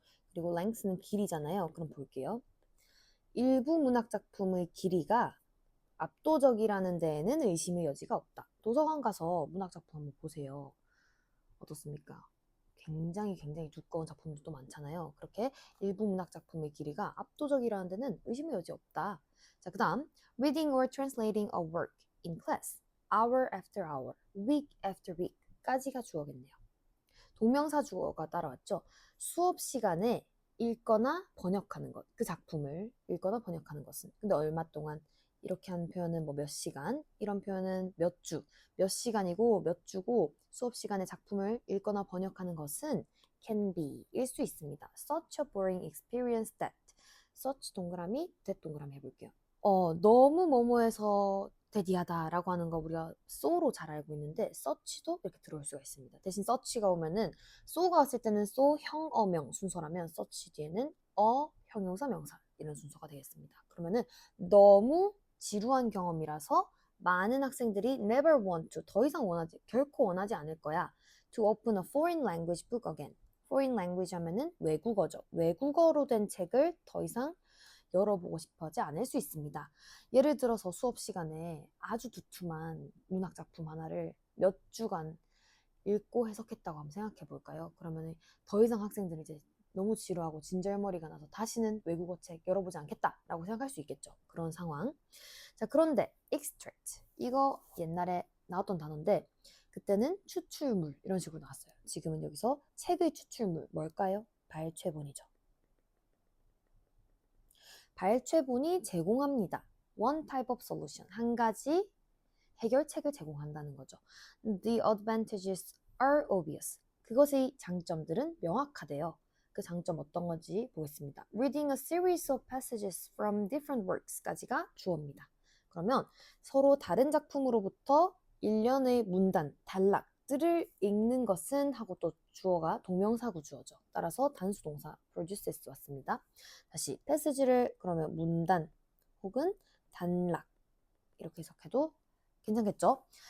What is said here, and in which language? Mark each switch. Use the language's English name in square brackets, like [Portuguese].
[Korean] 그리고 length는 길이잖아요. 그럼 볼게요. 일부 문학 작품의 길이가 압도적이라는 데에는 의심의 여지가 없다. 도서관 가서 문학 작품 한번 보세요. 어떻습니까? 굉장히 두꺼운 작품들도 많잖아요. 그렇게 일부 문학 작품의 길이가 압도적이라는 데는 의심의 여지 없다. 자, 그 다음 [English] reading or translating a work in class hour after hour, week after week [Korean] 까지가 주어겠네요. 동명사 주어가 따라왔죠. 수업 시간에 읽거나 번역하는 것, 그 작품을 읽거나 번역하는 것은. 근데 얼마 동안? 이렇게 하는 표현은 뭐 몇 시간, 이런 표현은 몇 주, 몇 시간이고 몇 주고 수업 시간에 작품을 읽거나 번역하는 것은 [English] can be [Korean] 일 수 있습니다. [English] Such a boring experience that. [Korean] such 동그라미, that 동그라미 해볼게요. 너무 뭐뭐해서 대디하다라고 하는 거 우리가 so로 잘 알고 있는데 such도 이렇게 들어올 수가 있습니다. 대신 such가 오면은 so가 왔을 때는 so 형어명 순서라면 such 뒤에는 형용사 명사 이런 순서가 되겠습니다. 그러면은 너무 지루한 경험이라서 많은 학생들이 [English] never want to [Korean] 더 이상 결코 원하지 않을 거야. [English] to open a foreign language book again. [Korean] foreign language 하면은 외국어죠. 외국어로 된 책을 더 이상 열어보고 싶어 하지 않을 수 있습니다. 예를 들어서 수업 시간에 아주 두툼한 문학 작품 하나를 몇 주간 읽고 해석했다고 한번 생각해 볼까요? 그러면 더 이상 학생들이 이제 너무 지루하고 진절머리가 나서 다시는 외국어 책 열어보지 않겠다라고 생각할 수 있겠죠. 그런 상황. 자, 그런데 extract 이거 옛날에 나왔던 단어인데 그때는 추출물 이런 식으로 나왔어요. 지금은 여기서 책의 추출물 뭘까요? 발췌본이죠. 발췌본이 제공합니다. [English] One type of solution. [Korean] 한 가지 해결책을 제공한다는 거죠. [English] The advantages are obvious. [Korean] 그것의 장점들은 명확하대요. 그 장점 어떤 건지 보겠습니다. [English] Reading a series of passages from different works [Korean] 까지가 주어입니다. 그러면 서로 다른 작품으로부터 일련의 문단, 단락들을 읽는 것은 하고 또 주어가 동명사구 주어죠. 따라서 단수 동사 produces 왔습니다. 다시 passage를 그러면 문단 혹은 단락 이렇게 해석해도 괜찮겠죠?